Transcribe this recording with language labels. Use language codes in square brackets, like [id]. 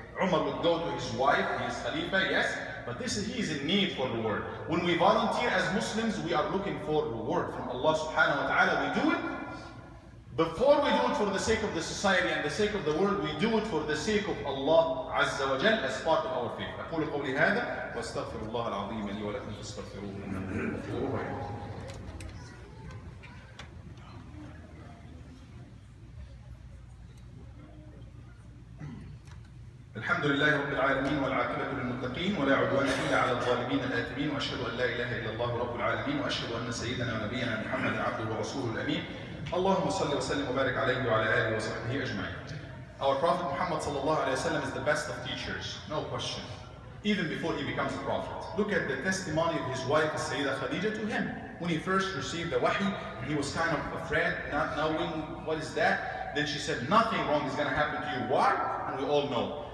[en] Umar would go to his wife, his Khalifa, yes, but he's in need for reward. When we volunteer as Muslims, we are looking for reward from Allah subhanahu wa ta'ala. We do it. Before we do it for the sake of the society and the sake of the world, we do it for the sake of Allah Azza wa Jal as part of our faith. [ar] أقول قولي هذا وأستغفر الله العظيم لي ولكم فاستغفروه إنه هو الغفور الرحيم. الحمد لله رب العالمين والعاقبة للمتقين ولا عدوان إلا على الظالمين الآثمين، وأشهد أن لا إله إلا الله رب العالمين، وأشهد أن سيدنا ونبينا محمد عبده ورسوله الأمين. اللهم صل وسلم وبارك عليه وعلى آله وصحبه أجمعين. [en] Our Prophet Muhammad sallallahu alaihi wasallam is the best of teachers, no question. Even before he becomes a prophet. Look at the testimony of his wife, Sayyidah Khadija, to him. When he first received the wahi, he was kind of afraid, not knowing what is that. Then she said, nothing wrong is going to happen to you. Why? And we all know.